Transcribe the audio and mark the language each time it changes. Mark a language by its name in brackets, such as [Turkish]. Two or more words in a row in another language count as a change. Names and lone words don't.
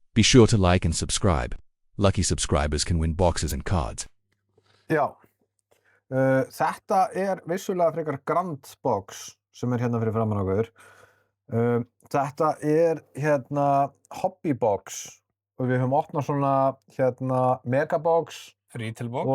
[English] Be sure to like and subscribe. Lucky subscribers can win boxes and cards. [Icelandic] Já, þetta vissulega frekar grand box sem hérna fyrir framan okkur. Þetta hérna [English] hobby box [Icelandic] og við höfum opnað svona hérna megabox [English] Retail box.